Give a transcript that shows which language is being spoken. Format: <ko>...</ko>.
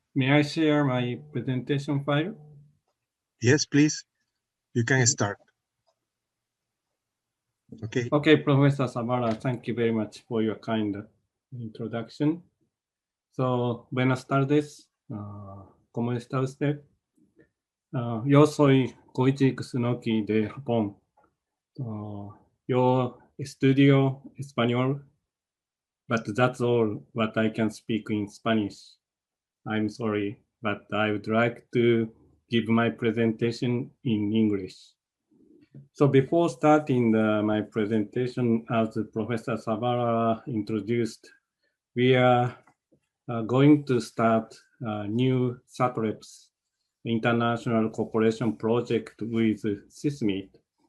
<en>May I share my presentation file? Yes, please, you can start. Okay. Okay, Professor Zavala, thank you very much for your kind introduction.</en> <es>So, buenas tardes. ¿Cómo está usted? yo soy Koichi Kusunoki de Japón. Yo estudio español,</es> <en>but that's all what I can speak in Spanish. I'm sorry, but I would like to give my presentation in English. So before starting my presentation, as Professor Sabara introduced, we are going to start a new SATREPS international cooperation project with SISMIT.</en>